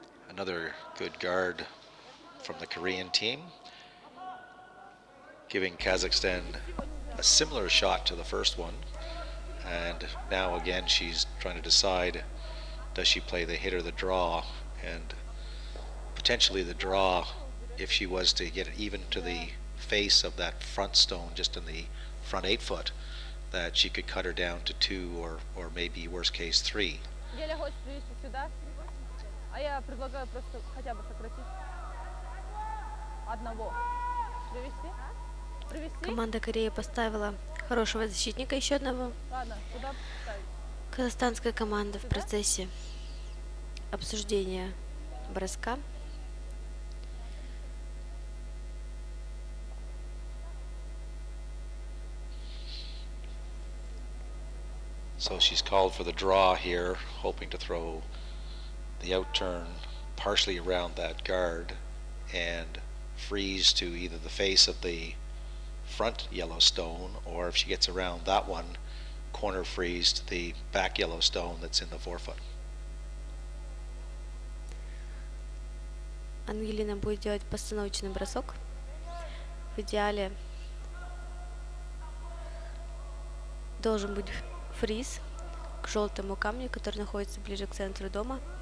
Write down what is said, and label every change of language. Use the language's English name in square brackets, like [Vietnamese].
[English] Another good guard from the Korean team, giving Kazakhstan a similar shot to the first one, and now again she's trying to decide, does she play the hit or the draw, and potentially the draw if she was to get it even to the face of that front stone, just in the front 8 foot, that she could cut her down to 2 or maybe worst case 3. [Russian] Геля хочет привести сюда, а я предлагаю просто хотя бы сократить. Одного. Привести? Привести? Команда Кореи поставила хорошего защитника, еще одного. Ладно, куда поставить? Казахстанская команда в процессе обсуждения броска. [English] So she's called for the draw here, hoping to throw the outturn partially around that guard and freeze to either the face of the front yellow stone, or if she gets around that one, corner freeze to the back yellow stone that's in the 4 foot. [Russian] Ангелина будет делать постановочный бросок. В идеале должен быть фриз к желтому камню, который находится ближе к центру дома.